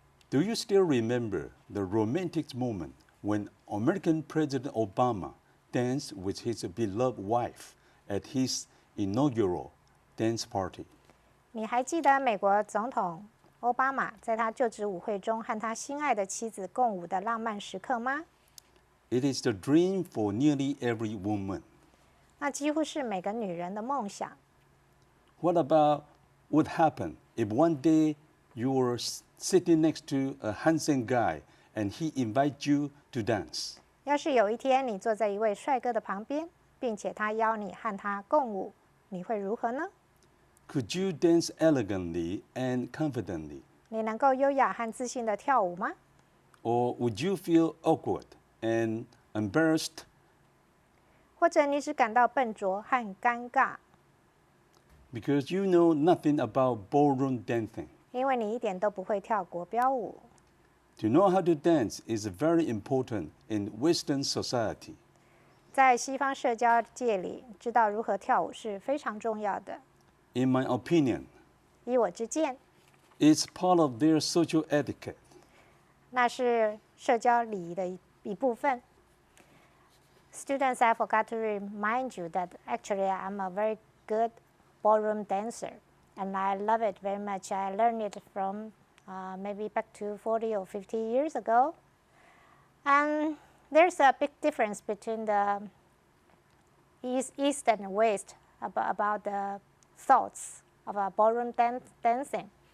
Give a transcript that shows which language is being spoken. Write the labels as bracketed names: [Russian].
[English] Do you still remember the romantic moment when American President Obama danced with his beloved wife at his inaugural dance party? [Chinese] 你还记得美国总统奥巴马在他就职舞会中和他心爱的妻子共舞的浪漫时刻吗？ [English] It is the dream for nearly every woman. [Chinese] 那几乎是每个女人的梦想。 [English] What about what happened if one day you were sitting next to a handsome guy and he invites you to dance? [Chinese] 要是有一天你坐在一位帅哥的旁边，并且他邀你和他共舞，你会如何呢？ [English] Could you dance elegantly and confidently? [Chinese] 你能够优雅和自信地跳舞吗？ [English] Or would you feel awkward and embarrassed? [Chinese] 或者你只感到笨拙和尴尬？ [English] Because you know nothing about ballroom dancing. [Chinese] 因为你一点都不会跳国标舞。 [English] To know how to dance is very important in Western society. [Chinese] 在西方社交界里，知道如何跳舞是非常重要的。 [English] In my opinion, [Chinese] 以我之见， [English] it's part of their social etiquette. [Chinese] 那是社交礼仪的一部分。 [English] Students, I forgot to remind you that actually I'm a very good ballroom dancer. and I love it very much. I learned it from maybe back to 40 or 50 years ago. And there's a big difference between the East and West about the thoughts of ballroom dancing.